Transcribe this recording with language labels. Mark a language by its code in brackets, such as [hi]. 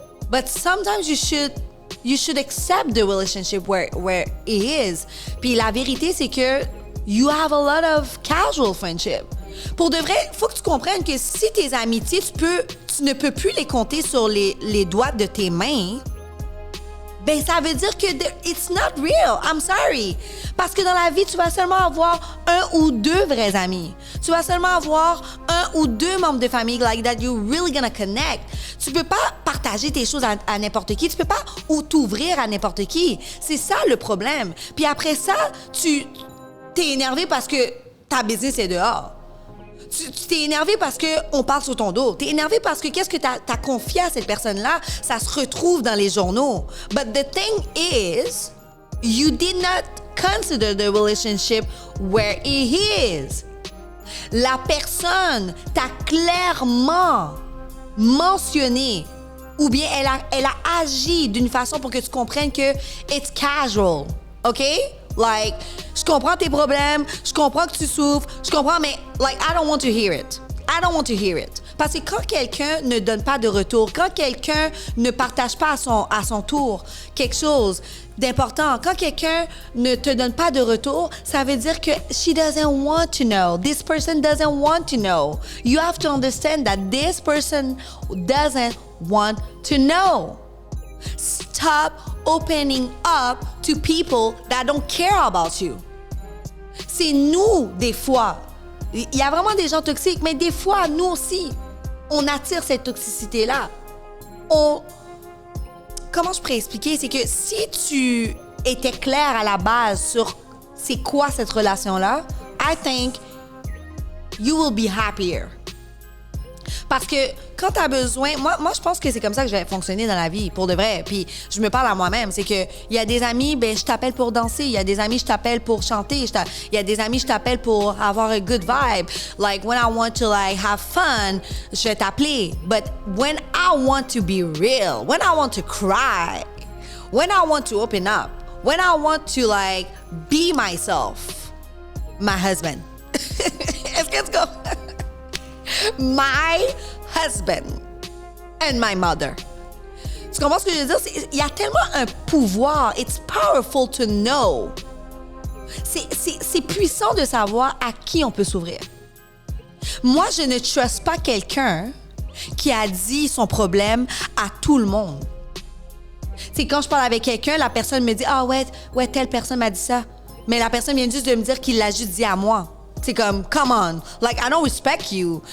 [en] But sometimes you should accept the relationship where it is. [fr] Puis la vérité, c'est que [en] you have a lot of casual friendship. [fr] Pour de vrai, il faut que tu comprennes que si tes amitiés, tu ne peux plus les compter sur les doigts de tes mains, ben ça veut dire que [en] it's not real. I'm sorry. [fr] Parce que dans la vie, tu vas seulement avoir 1 ou 2 vrais amis. Tu vas seulement avoir 1 ou 2 membres de famille [en] like that you're really gonna connect. [fr] Tu peux pas partager tes choses à n'importe qui. Tu peux pas t'ouvrir à n'importe qui. C'est ça le problème. Puis après ça, tu t'es énervé parce que ta business est dehors. Tu t'es énervé parce qu'on parle sur ton dos. T'es énervé parce que qu'est-ce que t'as confié à cette personne-là, ça se retrouve dans les journaux. [en] But the thing is, you did not consider the relationship where it is. [fr] La personne t'a clairement mentionné ou bien elle a agi d'une façon pour que tu comprennes que [en] it's casual, OK? Like, [fr] je comprends tes problèmes, je comprends que tu souffres, je comprends, mais [en] like, I don't want to hear it. I don't want to hear it. [fr] Parce que quand quelqu'un ne donne pas de retour, quand quelqu'un ne partage pas à son tour quelque chose d'important, quand quelqu'un ne te donne pas de retour, ça veut dire que [en] she doesn't want to know. This person doesn't want to know. You have to understand that this person doesn't want to know. Stop opening up to people that don't care about you. [fr] C'est nous, des fois. Il y a vraiment des gens toxiques, mais des fois, nous aussi, on attire cette toxicité-là. Comment je pourrais expliquer? C'est que si tu étais clair à la base sur c'est quoi cette relation-là, [en] I think you will be happier. [fr] Parce que quand tu as besoin... Moi, je pense que c'est comme ça que je vais fonctionner dans la vie, pour de vrai. Puis je me parle à moi-même. C'est qu'il y a des amis, ben je t'appelle pour danser. Il y a des amis, je t'appelle pour chanter. Il y a des amis, je t'appelle pour avoir [en] a good vibe. Like, when I want to, like, have fun, [fr] je vais t'appeler. [en] But when I want to be real, when I want to cry, when I want to open up, when I want to, like, be myself, my husband. [fr] Est-ce que tu comprends? [en] My husband and my mother. [fr] Tu comprends ce que je veux dire? Il y a tellement un pouvoir. [en] It's powerful to know. [fr] C'est puissant de savoir à qui on peut s'ouvrir. Moi, je ne trust pas quelqu'un qui a dit son problème à tout le monde. C'est quand je parle avec quelqu'un, la personne me dit « Ah ouais, telle personne m'a dit ça. » Mais la personne vient juste de me dire qu'il l'a juste dit à moi. C'est comme, [en] come on, like, I don't respect you.